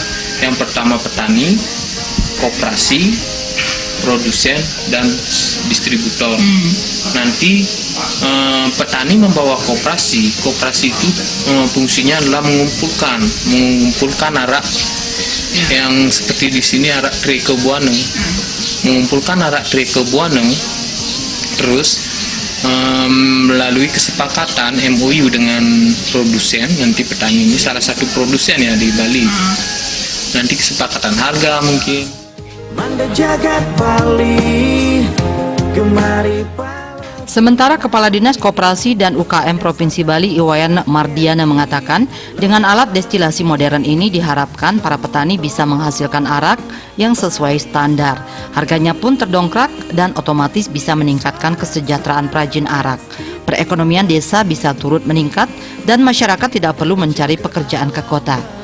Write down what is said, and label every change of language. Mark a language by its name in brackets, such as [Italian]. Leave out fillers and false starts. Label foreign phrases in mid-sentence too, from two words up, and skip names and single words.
[Indonesian] Yang pertama petani, koperasi, produsen, dan distributor. Nanti petani membawa koperasi itu fungsinya adalah mengumpulkan arak yang seperti di sini arak Tri Eka Buana, mengumpulkan arak Tri Eka Buana, terus melalui kesepakatan MOU dengan produsen. Nanti petani ini salah satu produsen ya di Bali. Nanti kesepakatan harga mungkin. Manda jagat Bali, gemari Sementara Kepala Dinas Koperasi dan UKM Provinsi Bali Iwayan Mardiana mengatakan, dengan alat destilasi modern ini diharapkan para petani bisa menghasilkan arak yang sesuai standar. Harganya pun terdongkrak dan otomatis bisa meningkatkan kesejahteraan perajin arak. Perekonomian desa bisa turut meningkat dan masyarakat tidak perlu mencari pekerjaan ke kota.